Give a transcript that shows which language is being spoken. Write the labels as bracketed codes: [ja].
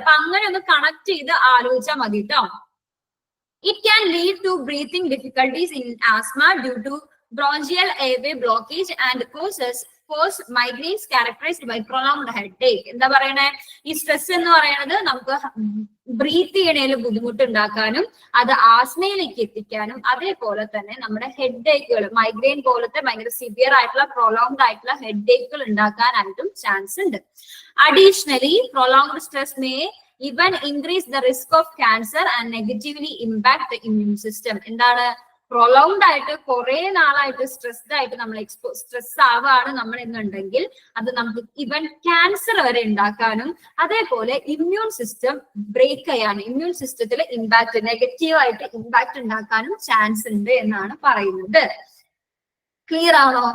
[ml] അപ്പൊ അങ്ങനെ ഒന്ന് കണക്ട് ചെയ്ത് ആലോചിച്ചാൽ മതി കേട്ടോ. [en] It can lead to breathing difficulties in asthma due to bronchial airway blockage and cause migraines characterized by prolonged headache. [ml] എന്താ പറയണേ, ഈ സ്ട്രെസ് എന്ന് പറയുന്നത് നമുക്ക് ബ്രീത്ത് ചെയ്യണേൽ ബുദ്ധിമുട്ടുണ്ടാക്കാനും അത് ആസ്മയിലേക്ക് എത്തിക്കാനും അതേപോലെ തന്നെ നമ്മുടെ ഹെഡ് ഏക്കുകൾ, മൈഗ്രെയിൻ പോലത്തെ ഭയങ്കര സിവിയർ ആയിട്ടുള്ള പ്രൊലോങ്ഡ് ആയിട്ടുള്ള ഹെഡ് ഏക്കുകൾ ഉണ്ടാക്കാനായിട്ടും ചാൻസ് ഉണ്ട്. [en] Additionally prolonged stress may even increase the risk of cancer and negatively impact the immune system. [ml] എന്താണ്, പ്രൊലോങ്ഡ് ആയിട്ട് കുറെ നാളായിട്ട് സ്ട്രെസ്ഡ് ആയിട്ട് നമ്മൾ സ്ട്രെസ് ആവാണ് നമ്മൾ എന്നുണ്ടെങ്കിൽ അത് നമുക്ക് ഇവൻ ക്യാൻസർ വരെ ഉണ്ടാക്കാനും അതേപോലെ ഇമ്മ്യൂൺ സിസ്റ്റം ബ്രേക്ക് ചെയ്യാനും ഇമ്മ്യൂൺ സിസ്റ്റത്തിൽ ഇമ്പാക്ട്, നെഗറ്റീവ് ആയിട്ട് ഇമ്പാക്ട് ഉണ്ടാക്കാനും ചാൻസ് ഉണ്ട് എന്നാണ് പറയുന്നത്. ക്ലിയർ ആണോ?